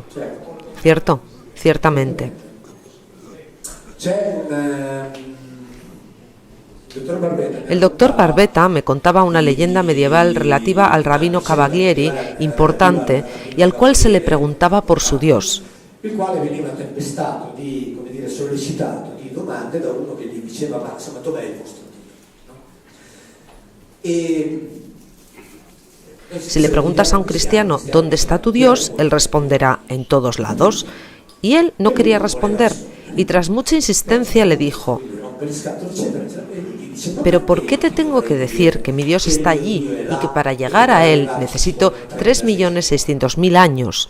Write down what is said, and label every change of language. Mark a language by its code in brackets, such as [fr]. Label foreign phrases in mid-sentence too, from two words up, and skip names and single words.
[es] ¿Cierto? Ciertamente. El doctor Barbetta me contaba una leyenda medieval relativa al rabino Cavalieri, importante, y al cual se le preguntaba por su Dios. [it] Il quale veniva tempestato di, come dire, sollecitato di domande da uno che gli diceva: ma insomma, dov'è il vostro Dio? [es] Si le preguntas a un cristiano ¿dónde está tu Dios?, él responderá: en todos lados. Y él no quería responder, y tras mucha insistencia le dijo: pero ¿por qué te tengo que decir que mi Dios está allí y que para llegar a él necesito 3.600.000 años?